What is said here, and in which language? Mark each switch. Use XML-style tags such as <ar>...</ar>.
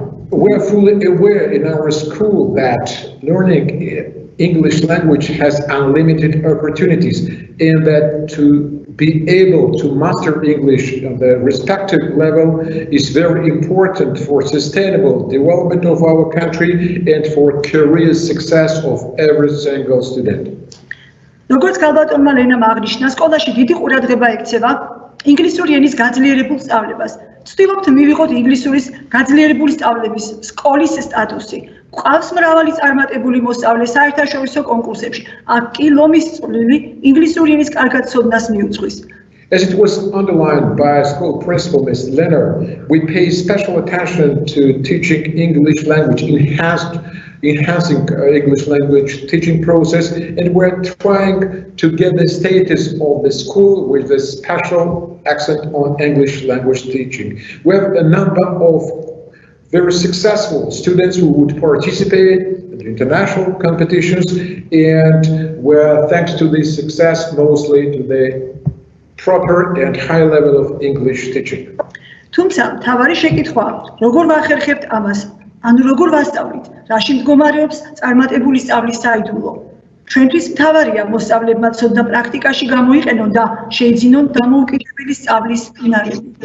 <en>We're fully aware in our school that learning English language has unlimited opportunities, and that to be able to master English on the respective level is very important for sustainable development of our country and for career success of every single student.</en> <ka>როგორც გალბატონმა ლენამ აღნიშნა, სკოლაში დიდი ყურადღება ექცევა ინგლისური ენის გაძლიერებულ სწავლებას. ვცდილობთ მივიღოთ ინგლისურის გაძლიერებული სწავლების სკოლის სტატუსი. გვყავს მრავალი წარმატებული მოსწავლე საერთაშორისო კონკურსებში. აქ კი ლომის წვლილი ინგლისური ენის კარგად ცოდნას მიუძღვის.</ka> <en>As it was underlined by school principal Ms. Leonard, we pay special attention to teaching English language, enhancing English language teaching process, and we're trying to get the status of the school with a special accent on English language teaching. We have a number of very successful students who would participate in international competitions, and we're thanks to this success mostly to the proper and high level of English teaching.</en> <ka>თუმცა მთავარი შეკითხვა აქვს, როგორ ვახერხებთ ამას? ანუ როგორ ვასწავლით? რაში მდგომარეობს წარმატებული სწავლის საიდუმლო? ჩვენთვის მთავარია მოსწავლებმა ცოდნა პრაქტიკაში გამოიყენონ და შეიძინონ დამოუკიდებელი სწავლის უნარები.</ka>